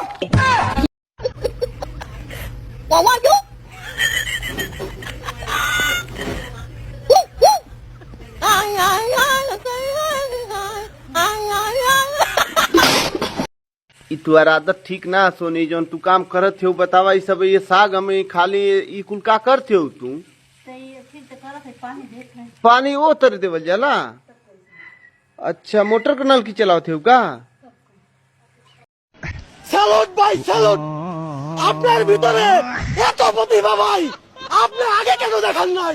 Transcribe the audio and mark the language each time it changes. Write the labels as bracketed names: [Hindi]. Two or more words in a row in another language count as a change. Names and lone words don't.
[Bhojpuri] तुम्हार आदत ठीक ना सोनी, जो तू काम करत हो बतावा। ई सब ये साग हमें खाली ई कुल का करते हो तू? पानी वो तर देवल जाला। अच्छा, मोटर का नल की चलाते हो का? [Bangla] স্যালুট ভাই স্যালুট, আপনার ভিতরে এত প্রতিভা ভাই, আপনি আগে কেন দেখান নাই?